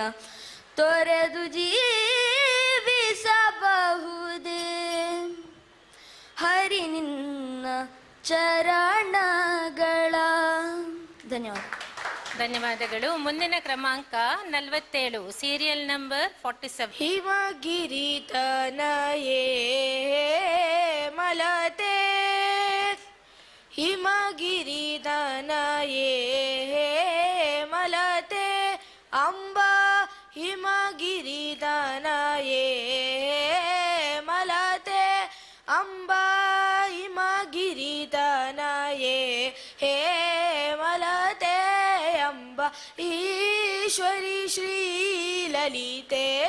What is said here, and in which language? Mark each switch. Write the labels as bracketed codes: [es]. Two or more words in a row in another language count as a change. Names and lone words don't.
[kn] ತೊರೆದು ಜೀವಿಸಬಹುದೇ ಹರಿ ನಿನ್ನ ಚರಣಗಳ. ಧನ್ಯವಾದ. ಧನ್ಯವಾದಗಳು. ಮುಂದಿನ ಕ್ರಮಾಂಕ 47, [en] serial number [kn] 47. [sa] ಹಿಮಗಿರಿತನಯೇ ಮಲತೆ ಹಿಮಗಿರಿತನಯೇ ಮಲತೆ ಅಂಬ ಹಿಮಗಿರಿತನಯೇ ಮಲತೆ ಅಂಬ ಹಿಮಗಿರಿತನಯೇ ಹೇ ಮಲತೆ ಅಂಬ ಈಶ್ವರಿ ಶ್ರೀಲಲಿತೆ